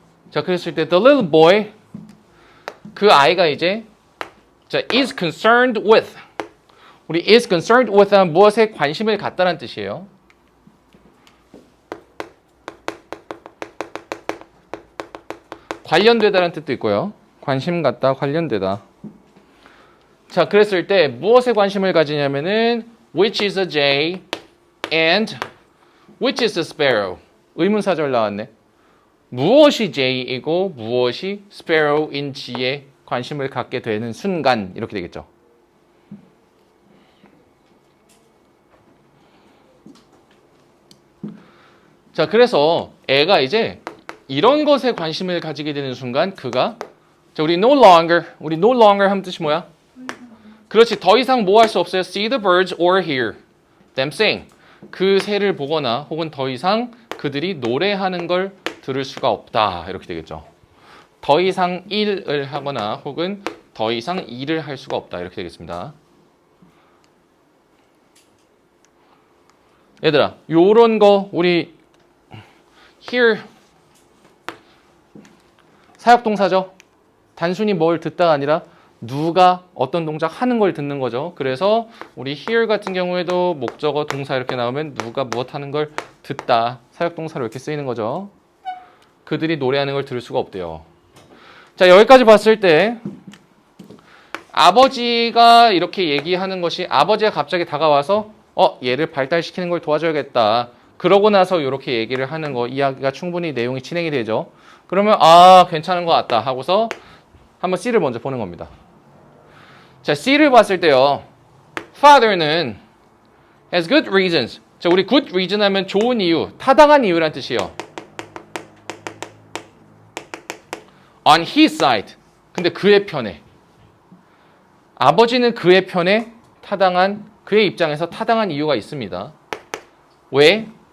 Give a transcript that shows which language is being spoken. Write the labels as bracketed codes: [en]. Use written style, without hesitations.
[ko] 자, 그랬을 때 [en] the little boy, [ko] 그 아이가 이제 자, [en] is concerned with. [ko] 우리 [en] is concerned with [ko] 하면 무엇에 관심을 갖다라는 뜻이에요. 관련되다라는 뜻도 있고요. 관심 갖다, 관련되다. 자, 그랬을 때 무엇에 관심을 가지냐면은 [en] which is a jay and which is a sparrow. [ko] 의문사절 나왔네. 무엇이 jay이고 무엇이 sparrow인지에 관심을 갖게 되는 순간 이렇게 되겠죠. 자, 그래서 애가 이제 이런 것에 관심을 가지게 되는 순간 그가 자, 우리 [en] no longer [ko] 하면 뜻이 뭐야? 그렇지, 더 이상 뭐 할 수 없어요. [en] See the birds or hear them sing. [ko] 그 새를 보거나 혹은 더 이상 그들이 노래하는 걸 들을 수가 없다. 이렇게 되겠죠. 더 이상 일을 하거나 혹은 더 이상 일을 할 수가 없다. 이렇게 되겠습니다. 얘들아, 요런 거 우리 hear 사역동사죠. 단순히 뭘 듣다가 아니라 누가 어떤 동작 하는 걸 듣는 거죠. 그래서 우리 hear 같은 경우에도 목적어 동사 이렇게 나오면 누가 무엇 하는 걸 듣다. 사역동사로 이렇게 쓰이는 거죠. 그들이 노래하는 걸 들을 수가 없대요. 자, 여기까지 봤을 때 아버지가 이렇게 얘기하는 것이 아버지가 갑자기 다가와서 얘를 발달시키는 걸 도와줘야겠다. 그러고 나서 이렇게 얘기를 하는 거, 이야기가 충분히 내용이 진행이 되죠. 그러면 괜찮은 것 같다 하고서 한번 C를 먼저 보는 겁니다. 자, C를 봤을 때요. [en] Father는 has good reasons. [ko] 자, 우리 good reason 하면 좋은 이유, 타당한 이유란 뜻이에요. [en] On his side. [ko] 근데 그의 편에. 아버지는 그의 편에 그의 입장에서 타당한 이유가 있습니다. 왜?